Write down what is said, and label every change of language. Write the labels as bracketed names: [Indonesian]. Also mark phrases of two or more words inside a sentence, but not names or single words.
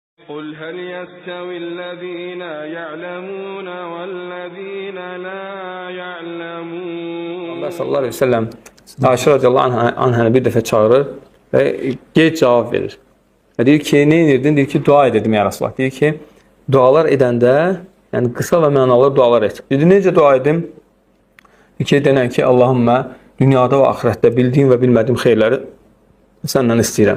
[Arabic] قُلْ هَلْ يَسْتَوِي الَّذِينَ يَعْلَمُونَ وَالَّذِينَ لَا يَعْلَمُونَ. [Azerbaijani] Allah [Arabic] صلى الله عليه وسلم [Azerbaijani] Ayşə [Arabic] رضي الله عنها [Azerbaijani] bir dəfə çağırır və gec cavab verir. Və deyir ki, nə edirdin? Deyir ki, dua edirdim [Arabic] يا رسول الله. [Azerbaijani] Deyir ki, dualar edəndə, yəni qısa və mənalı dualar et. Dedi, necə dua edim? Deyir ki, denən ki, Allahümmə dünyada və axirətdə bildiyim və bilmədiyim xeyirləri səndən istəyirəm.